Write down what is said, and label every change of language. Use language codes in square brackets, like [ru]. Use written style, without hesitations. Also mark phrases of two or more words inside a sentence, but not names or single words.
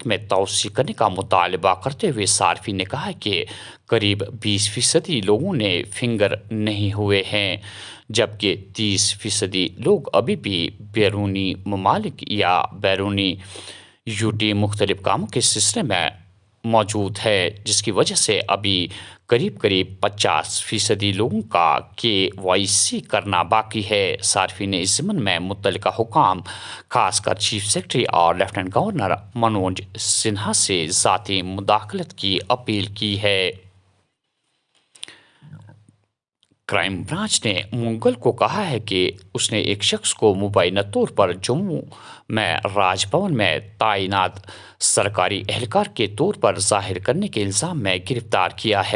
[ur] میں توسیع کرنے کا مطالبہ کرتے ہوئے صارفین نے کہا کہ قریب 20% لوگوں نے فنگر نہیں ہوئے ہیں، جبکہ 30% لوگ ابھی بھی بیرونی ممالک یا بیرونی UT مختلف کاموں کے سلسلے میں موجود ہے، جس کی وجہ سے ابھی قریب 50% لوگوں کا KYC کرنا باقی ہے۔ صارفین نے اس ضمن میں متعلقہ حکام خاص کر چیف سیکرٹری اور لیفٹیننٹ گورنر منوج سنہا سے ذاتی مداخلت کی اپیل کی ہے۔ کرائم برانچ نے منگل کو کہا ہے کہ اس نے ایک شخص کو مبینہ طور پر جموں میں راج بھون میں تعینات سرکاری اہلکار کے طور پر ظاہر کرنے کے الزام میں گرفتار کیا ہے۔